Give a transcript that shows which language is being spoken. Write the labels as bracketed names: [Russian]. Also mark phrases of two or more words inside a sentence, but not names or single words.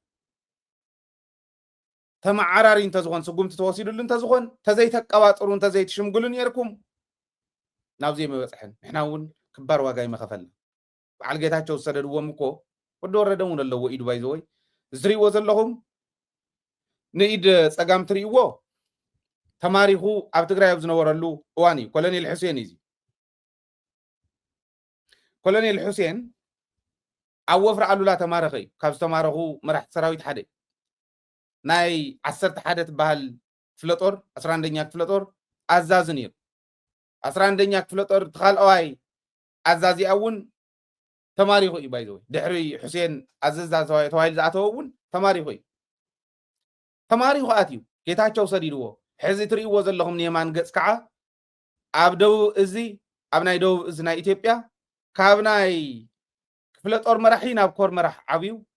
[Tigrinya] ተማዓራሪ እንተዝኾን ስጉምቲ ተወሲዱሉ እንተዝኾን ተዘይተቀባጥሩ እንተዘይትሽምግሉ ነይርኩም ናብዚ መበፅሕን ንሕና እውን ክባር ዋጋ ይመኸፈልና በዓል ጌታቸው ዝሰደድዎም እኮ ወዲ ወረደ እውን ኣለዎ ኢዱ ባይዘወይ ዝሪእዎ ዘለኹም ንኢድ ፀጋም ትሪእዎ ተማሪኹ ኣብ ትግራይ ኣብ ዝነበረሉ እዋን እዩ ኮሎኔል ሑሴን እዩ ኮሎኔል ሑሴን ኣብ ወፍሪ ኣሉላ ተማረኸ እዩ ካብ ዝተማረኹ መራሕቲ ሰራዊት ሓደ ናይ 11 ትበሃል ክፍለ ጦር 11ኛ ክፍለ ጦር ኣዛዚ ነይሩ 11ኛ ክፍለ ጦር ተኻልኣዋይ ኣዛዚኣ እውን ተማሪኹ እዩ ባይዘወይ ድሕሪ ሑሴን ኣዘዛ ተባሂሉ ዝኣተወ እውን ተማሪኹ እዩ ተማሪኹ ኣትዩ ጌታቸው ሰዲድዎ ሕዚ ትሪእዎ ዘለኹም ንየማን ገጽ ከዓ ኣብ ደቡብ እዚ ኣብ ናይ ደቡብ እዚ ናይ ኢትዮጵያ ካብ ናይ ክፍለ ጦር መራሒ ናብ ኮር መራሕ ዓብዩ